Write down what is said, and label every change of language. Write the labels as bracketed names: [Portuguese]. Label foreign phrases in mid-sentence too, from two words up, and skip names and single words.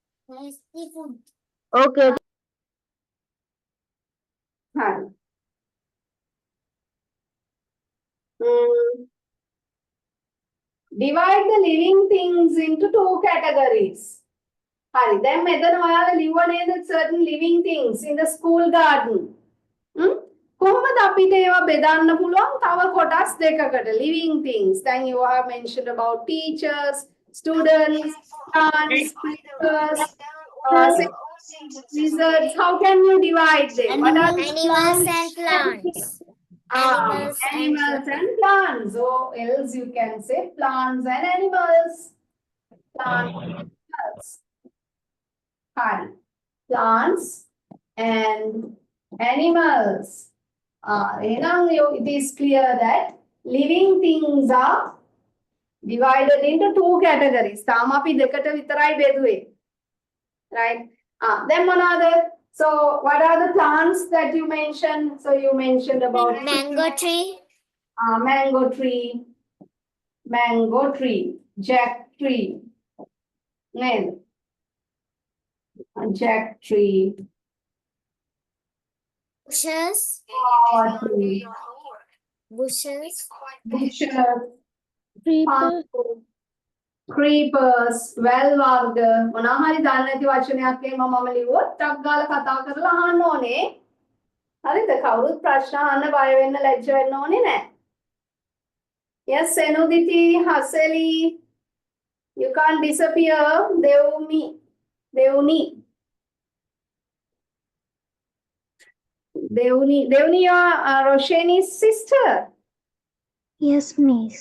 [English] Okay. Hari. Divide the living things into two categories. Hari. Then [Sinhala] මෙතන ඔයාලා ලිව්ව නේද [English] certain living things in the school garden. [Sinhala] කොහොමද අපිට ඒවා බෙදන්න පුළුවන් තව කොටස් දෙකකට [English] living things. Then you have mentioned about teachers, students, plants, creatures, lizards. How can you divide them? What are the Animals and plants. Animals and plants. Or else you can say plants and animals. Plants and animals. Hi. Plants and animals. It is clear that living things are divided into two categories. [Sinhala] තාම අපි දෙකට විතරයි බෙදුවේ. [English] Right? Then another. So what are the plants that you mentioned? So you mentioned about Mango tree. mango tree, jack tree, jack tree, Bushes. tree, Bushes. bushes, creepers, well [Sinhala] වර්ග මොනවා හරි දන්නේ නැති වචනයක් එහෙම මම ලිව්වොත් ටක් ගාලා කතා කරලා අහන්න ඕනේ. හරිද? කවුරුත් ප්‍රශ්න අහන්න බය වෙන්න ලැජ්ජ වෙන්න ඕනේ නැහැ. [English] Yes, Senuditi, Haseli, you can't disappear. Devuni, you are Roshani's sister. Yes, miss.